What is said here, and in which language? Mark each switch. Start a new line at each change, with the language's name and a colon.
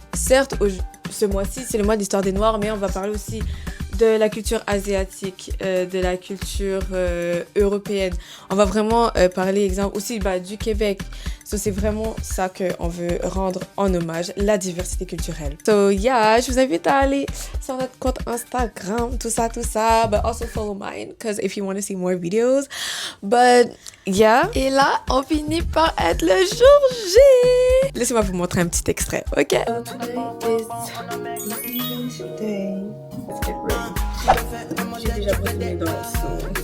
French: Certes, ce mois-ci, c'est le mois d'histoire des Noirs, mais on va parler aussi de la culture asiatique, de la culture européenne. On va vraiment parler, exemple, aussi du Québec. So, c'est vraiment ça qu'on veut rendre en hommage, la diversité culturelle. So, yeah, je vous invite à aller sur notre compte Instagram, tout ça.
English: But also follow mine, because if you want to see more videos. But, yeah.
French: Et là, on finit par être le jour J. Laissez-moi vous montrer un petit extrait, ok? J'ai déjà retourné dans le son.